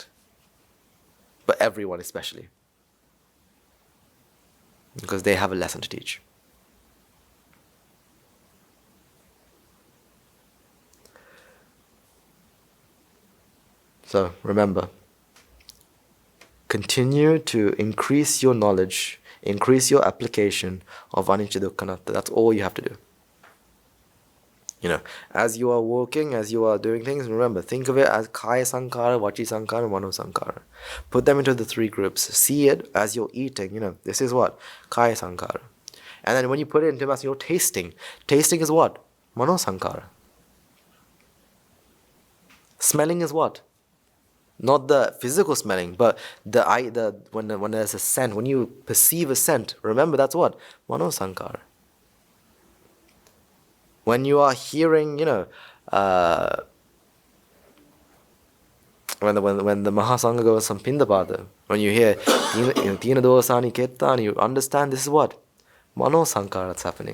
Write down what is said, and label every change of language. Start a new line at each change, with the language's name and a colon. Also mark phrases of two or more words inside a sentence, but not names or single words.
English: But everyone especially, because they have a lesson to teach. So remember, continue to increase your knowledge, increase your application of
Pali: anicca dukkha anatta.
English: That's all you have to do. As you are walking, as you are doing things, remember, think of it as
Pali: kaya sankhara, vaci sankhara, mano sankhara.
English: Put them into the three groups. See it as you're eating. This is what?
Pali: Kaya sankhara.
English: And then when you put it into as you're tasting is what?
Pali: Mano sankhara.
English: Smelling is what? Not the physical smelling, but when there's a scent, when you perceive a scent, remember that's what?
Pali: Mano sankhara.
English: When you are hearing, when the Mahasangha goes some Pindapata, when you hear Tina Dosani Kettani, you understand this is what?
Pali: Mano Sankara
English: that's happening.